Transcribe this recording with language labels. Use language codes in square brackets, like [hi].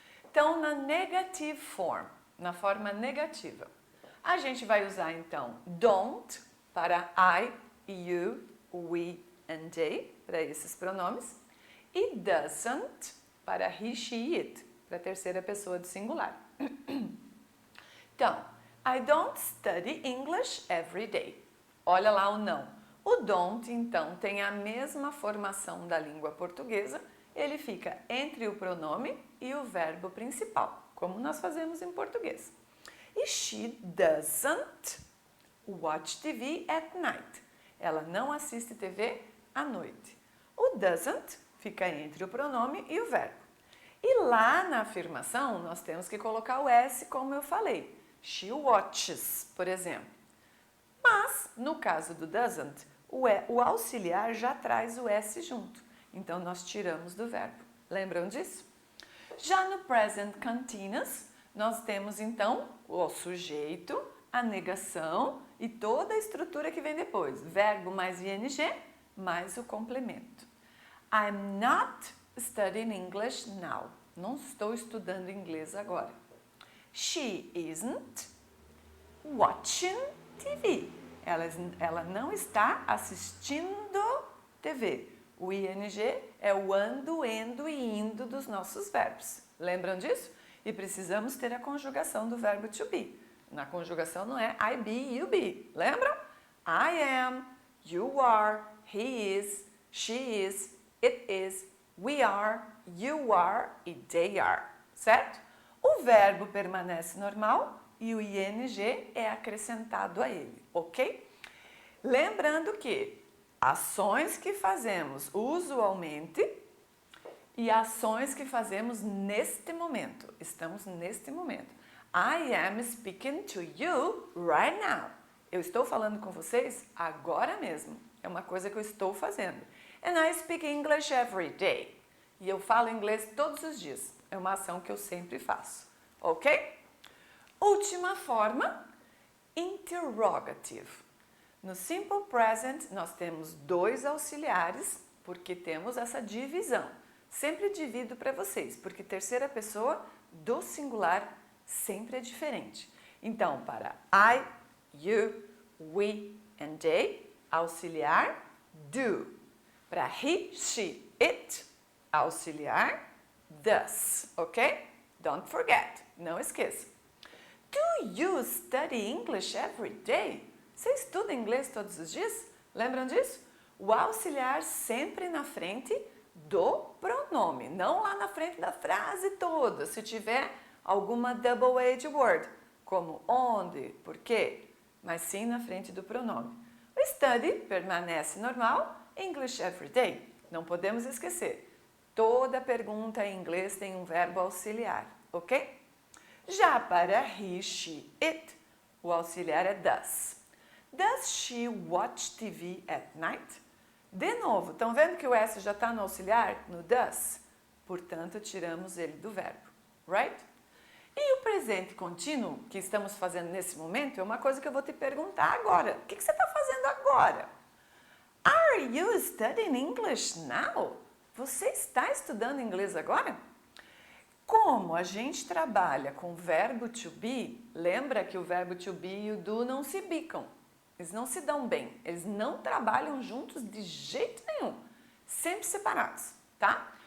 [pt] Então, na negative form, na forma negativa, a gente vai usar então don't para I, you, we and they, para esses pronomes, e doesn't para he, she, it, para a terceira pessoa do singular. [en] Então, I don't study English every day. [pt] Olha lá o não. O don't, então, tem a mesma formação da língua portuguesa, ele fica entre o pronome e o verbo principal, como nós fazemos em português. [en] E she doesn't watch TV at night. [pt] Ela não assiste TV à noite. O doesn't fica entre o pronome e o verbo. E lá na afirmação, nós temos que colocar o S, como eu falei. [en] She watches, [pt] por exemplo. Mas, no caso do doesn't, o auxiliar já traz o S junto. Então, nós tiramos do verbo. Lembram disso? Já no present continuous, nós temos, então, o sujeito, a negação e toda a estrutura que vem depois. Verbo mais ing, mais o complemento. [en] I'm not studying English now. [pt] Não estou estudando inglês agora. [en] She isn't watching TV. [pt] Ela não está assistindo TV. O ing é o ando, endo e indo dos nossos verbos. Lembram disso? E precisamos ter a conjugação do verbo to be. Na conjugação não é I be, you be. Lembram? [en] I am, you are, he is, she is, it is, we are, you are e they are. [pt] Certo? O verbo permanece normal e o ing é acrescentado a ele, ok? Lembrando que ações que fazemos usualmente e ações que fazemos neste momento. Estamos neste momento. [en] I am speaking to you right now. [pt] Eu estou falando com vocês agora mesmo. É uma coisa que eu estou fazendo. [en] And I speak English every day. [pt] E eu falo inglês todos os dias. É uma ação que eu sempre faço. Ok? Última forma, interrogative. No simple present, nós temos dois auxiliares, porque temos essa divisão. Sempre divido para vocês, porque terceira pessoa do singular sempre é diferente. Então, para I, you, we and they, auxiliar, do. Para he, she, it, auxiliar, does. Ok? [en] Don't forget. [pt] Não esqueça. [en] Do you study English every day? [pt] Você estuda inglês todos os dias? Lembram disso? O auxiliar sempre na frente do pronome, não lá na frente da frase toda. Se tiver alguma double-edged word, como onde, por quê, mas sim na frente do pronome. O study permanece normal, English every day. Não podemos esquecer. Toda pergunta em inglês tem um verbo auxiliar, ok? Já para he, she, it, o auxiliar é does. [en] Does she watch TV at night? [pt] De novo, estão vendo que o S já está no auxiliar, no does? Portanto, tiramos ele do verbo, right? E o presente contínuo que estamos fazendo nesse momento é uma coisa que eu vou te perguntar agora. O que você está fazendo agora? [en] Are you studying English now? [pt] Você está estudando inglês agora? Como a gente trabalha com o verbo to be, lembra que o verbo to be e o do não se bicam. Eles não se dão bem, eles não trabalham juntos de jeito nenhum, sempre separados, tá?